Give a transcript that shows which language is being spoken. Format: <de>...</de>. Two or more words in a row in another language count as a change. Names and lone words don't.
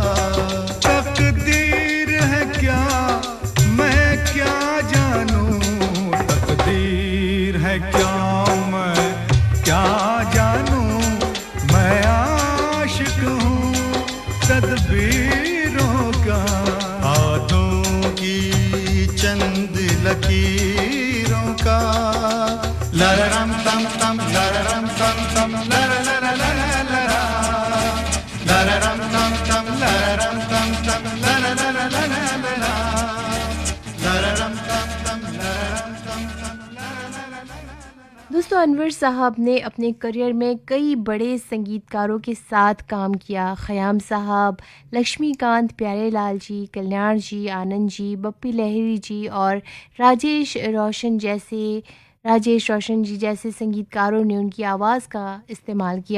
<hi>तकदीर है क्या मैं क्या जानूं, तकदीर है क्या मैं क्या जानूं, मैं आशिक हूँ तदबीरों का। हाथों की चंद लकीरों का, लररम तम तम लररम तम तम लर लर लर लरा, लररम तम तम लररम तम तम लर लर लर लरा, लररम तम तम लररम तम तम लर लर लर। दोस्तों, अनवर साहब ने अपने करियर में कई बड़े संगीतकारों के साथ काम किया। ख़याम साहब, लक्ष्मीकांत प्यारेलाल जी, कल्याण जी, आनंद जी, बप्पी लहिरी जी और राजेश रोशन जी जैसे संगीतकारों ने उनकी आवाज़ का इस्तेमाल किया।</hi>